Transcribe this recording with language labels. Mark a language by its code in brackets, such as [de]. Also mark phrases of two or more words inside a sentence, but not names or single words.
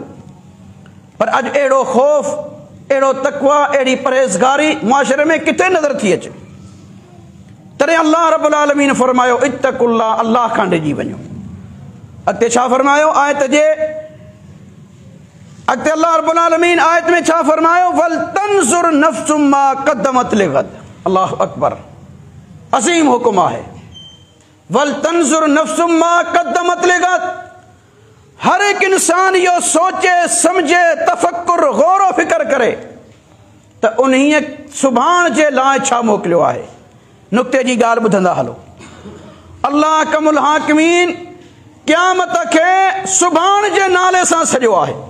[sd] पर अॼु अहिड़ो ख़ौफ़, अहिड़ो तक़वा, अहिड़ी परहेज़गारी मुआशिरे में किथे नज़र थी अचे। तॾहिं अल्लाह रब्बुल आलमीन फरमायो, इत्तकुल्लाह, अल्लाह खां डिॼी वञो। अॻिते छा फरमायो आयत जे अॻिते अल्लाह रब्बुल आलमीन आयत में छा फरमायो, [ar] ولتنظر نفس ما قدمت لغد. الله أكبر, [sd] अज़ीम हुक्म आहे। [ar] ولتنظر نفس ما قدمت لغد. [sd] हर एक इंसान इहो सोचे समझे, तफ़क्कुर गौर फिक्र करे त उन्हीअ सुभाणे जे लाइ छा मोकिलियो आहे। नुक्ते जी ॻाल्हि ॿुधंदा हलो, अल्लाह कमुल हाकिमीन क़यामत खे सुभाणे जे नाले सां सॼो आहे।